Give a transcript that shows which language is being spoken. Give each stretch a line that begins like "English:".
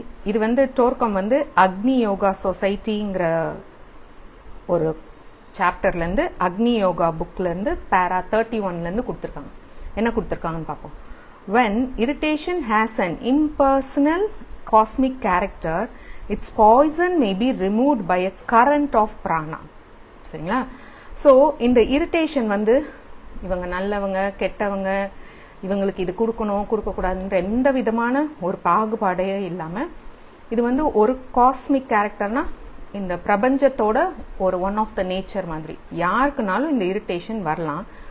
Tamil: இது வந்து டோர்கம் வந்து அக்னி யோகா சொசைட்டிங்கிற ஒரு சாப்டர்லேருந்து அக்னி யோகா புக்லேருந்து பேரா 31 கொடுத்துருக்காங்க. என்ன கொடுத்துருக்காங்கன்னு பார்ப்போம்.
English: When irritation has an impersonal cosmic character, its poison may be removed by a current of prana.
Tamil: சரிங்களா? ஸோ இந்த இரிட்டேஷன் வந்து இவங்க நல்லவங்க கெட்டவங்க, இவங்களுக்கு இது கொடுக்கணும் கொடுக்கக்கூடாதுன்ற எந்த விதமான ஒரு பாகுபாடையே இல்லாமல் இது வந்து ஒரு காஸ்மிக் கேரக்டர்னா இந்த பிரபஞ்சத்தோட ஒரு
English: one of the nature
Tamil: மாதிரி யாருக்குனாலும் இந்த இரிட்டேஷன் வரலாம்.